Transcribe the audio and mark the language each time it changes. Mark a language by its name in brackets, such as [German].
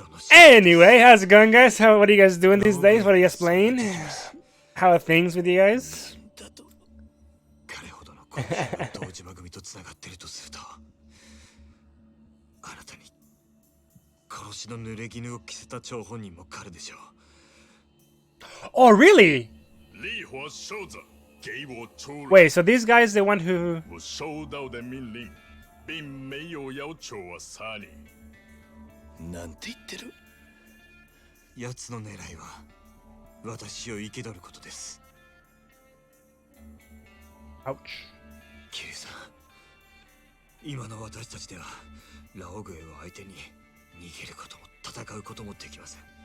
[English] Anyway, how's it going, guys? What are you guys doing these days? What are you guys playing? How are things with you guys? [Japanese] 彼ほどの殺し屋が堂島組とつながっているとすると、あなたに殺しの濡れ衣を着せた張本人も彼でしょう。 [English] Oh, really? [Chinese] 烈火烧着，给我出来！ [English] Wait, so this guy is the one who... [Chinese] 我收到的命令，并没有要求我杀你。 [Japanese] なんて言ってる？奴の狙いは私を生け取ることです。 [English] Ouch. [Japanese] キリさん、今の私たちではラオグエを相手に逃げることも戦うこともできません。